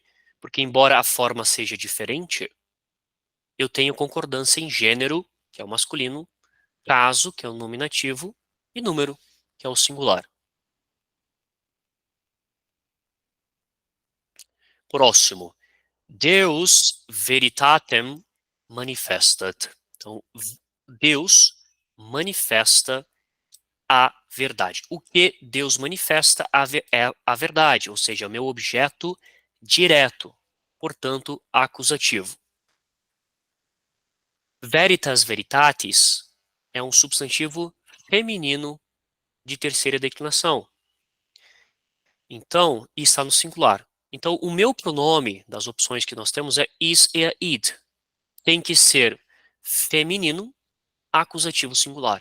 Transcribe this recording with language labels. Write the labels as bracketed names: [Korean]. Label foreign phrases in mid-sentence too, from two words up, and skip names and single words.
[Portuguese] Porque embora a forma seja diferente, eu tenho concordância em gênero, que é o masculino, caso, que é o nominativo, e número, que é o singular. Próximo. [Latin] Deus veritatem manifestat. [Portuguese] Então, Deus manifesta a verdade. O que Deus manifesta é a verdade, ou seja, é o meu objeto direto, portanto, acusativo. [Latin] Veritas veritatis [Portuguese] é um substantivo feminino de terceira declinação. Então, está no singular. Então, o meu pronome das opções que nós temos é is e id. Tem que ser feminino acusativo singular.